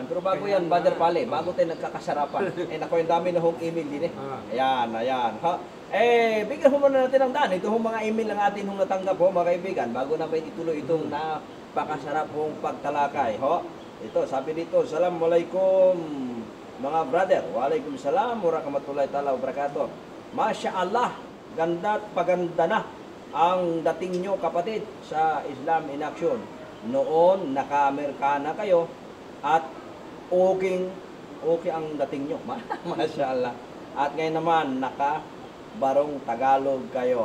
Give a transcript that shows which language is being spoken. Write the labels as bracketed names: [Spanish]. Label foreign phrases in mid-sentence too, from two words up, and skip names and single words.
[Filipino] Pero bago yan, Brother Pale, bago tayo nagkakasarapan, naku, yung dami na hong email din eh. Ayan. Ha? Bigyan ho muna natin ang daan. Ito hong mga email ng atin hong natanggap ho, mga kaibigan, bago na ba ituloy itong napakasarap hong pagtalakay. Ho? Ito, sabi dito, Assalamualaikum mga brother, [Arabic] وعليكم السلام، ورحمة الله تعالى وبركاته. ما شاء الله, [Filipino] ganda at paganda na ang dating nyo kapatid sa Islam in Action. Noon, naka-Amerikana kayo at okay ang dating nyo. [Arabic] ما شاء الله. [Filipino] At ngayon naman, naka-barong Tagalog kayo.